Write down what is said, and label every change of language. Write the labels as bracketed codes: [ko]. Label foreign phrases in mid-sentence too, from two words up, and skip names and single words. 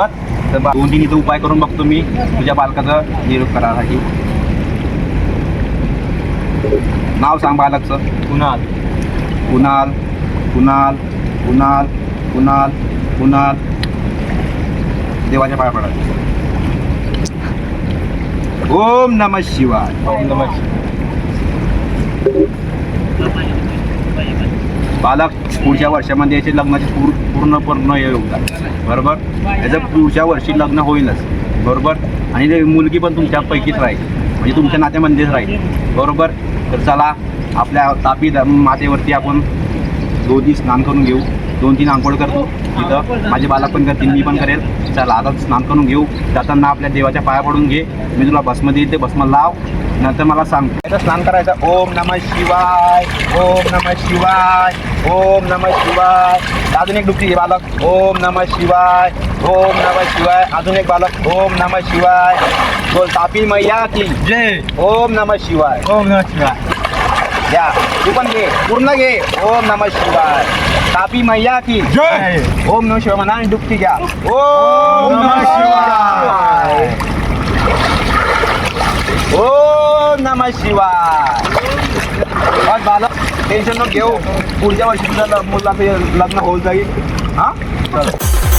[mr] तर 2-3 इथं उपाय करून बघतो मी तुझ्या बालकाचं निरोप करायसाठी. नाव सांग बालकचं. कुणाल. कुणाल कुणाल कुणाल कुणाल कुणाल. देवाच्या पाया पडायचं. [sa] ओम नमः शिवाय. ओम नमः शिवाय. [mr] बालक पुढच्या वर्षामध्ये याचे लग्नाचे पूर्ण योग आहे बरोबर. याचं पुढच्या वर्षी लग्न होईलच बरोबर. आणि ते मुलगी पण तुमच्यापैकीच राहील, म्हणजे तुमच्या नात्यामध्येच राहील बरोबर. तर चला आपल्या तापी मातेवरती आपण 2 दिवस स्नान करून घेऊ. 2-3 आंघोळ करतो तिथं, माझे बालक पण करतील, मी पण करेल. चला आता स्नान करून घेऊ. जाताना आपल्या देवाच्या पाया पडून घे. मी तुला भस्म देईल, ते भस्म लाव. नंतर मला सांग स्नान करायचं. [sa] ओम नमः शिवाय, ओम नमः शिवाय, ओम नमः शिवाय. [mr] अजून एक डुबकी घे बालक. [sa] ओम नमः शिवाय, ओम नमः शिवाय. [mr] अजून एक बालक. [sa] ओम नमः शिवाय. [hi] बोल तापी मैया की जय. [sa] ओम नमः शिवाय. ओम नमः शिवाय. [mr] या तू पण घे, पूर्ण घे. [sa] ओम नमः शिवाय. [hi] तापी मैया की जय. [sa] ओम नमः शिवाय [mr] म्हणा आणि डुबकी घ्या. [sa] ओम नमः शिवाय. ओम नमः शिवाय. [mr] बस बालक टेन्शन नको घेऊ, पुढच्या वर्षी तुझं मुलाचं लग्न होऊन जाईल. हां